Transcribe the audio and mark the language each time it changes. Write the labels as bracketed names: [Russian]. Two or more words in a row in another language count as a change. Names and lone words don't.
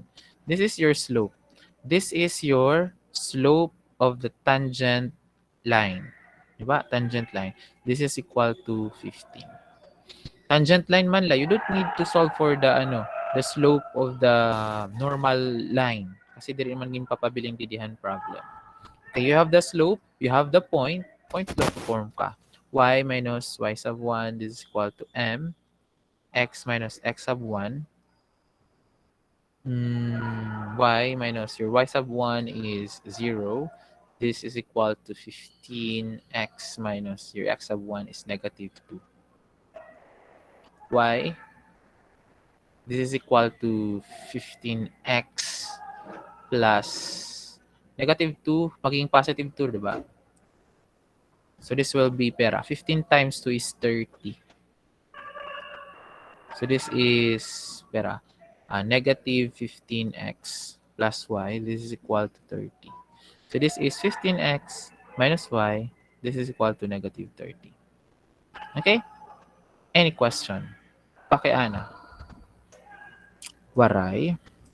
[English] This is your slope. This is your slope of the tangent line. Diba? Tangent line. This is equal to 15. Tangent line man la, you don't need to solve for the slope of the normal line. [Waray] Kasi diri man gin papabiling didihan problem. [English] Okay, you have the slope, you have the point slope form ka. Y minus y sub 1 is equal to m. X minus x sub 1. Y minus your y sub 1 is 0. This is equal to 15x minus your x sub 1 is negative 2. Y, this is equal to 15x plus negative 2, [Filipino] magiging positive 2, diba? [English] So this will be pera. 15 times 2 is 30. So this is pera. Negative 15x plus y. This is equal to 30. So this is 15x minus y. This is equal to negative 30. Okay? Any question? [Waray] Pakiana. Waray.